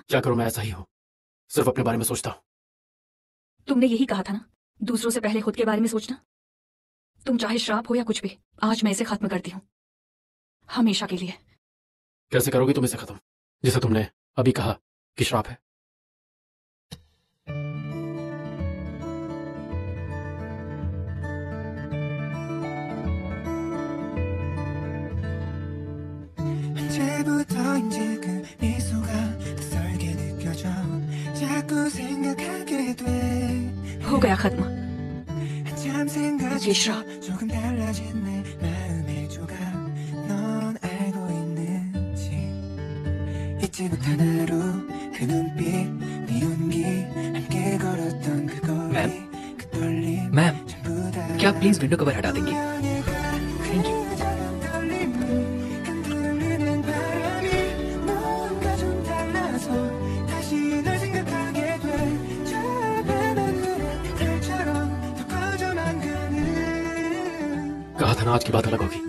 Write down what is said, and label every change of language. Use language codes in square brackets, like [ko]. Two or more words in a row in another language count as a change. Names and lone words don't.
[hi] क्या करूं, मैं ऐसा ही हूं, सिर्फ अपने बारे में सोचता हूं। तुमने यही कहा था ना, दूसरों से पहले खुद के बारे में सोचना। तुम चाहे श्राप हो या कुछ भी, आज मैं इसे खत्म करती हूँ, हमेशा के लिए। कैसे करोगी तुम इसे खत्म, जिसे तुमने अभी कहा कि श्राप है? [ko] 언제부터인지 그 미소가 낯설게 느껴져 자꾸 생각하게 돼. [hi] हो गया खत्म। [ko] 한참 생각해서 조금 달라진 내 마음의 조각 넌 알고 있는지 잊지 못한 하루 그 눈빛 네 온기 함께 걸었던 그 거리 그 떨림 [hi] मैम, [ko] 전부 다 [hi] क्या प्लीज विंडो कवर हटा देंगी? [en] Thank you. [ko] 흔들리는 바람이 뭔가 좀 달라서 다시 널 생각하게 돼. 저 변하는 별처럼 더 커져만 가는 [hi] कहा था ना आज की बात अलग होगी।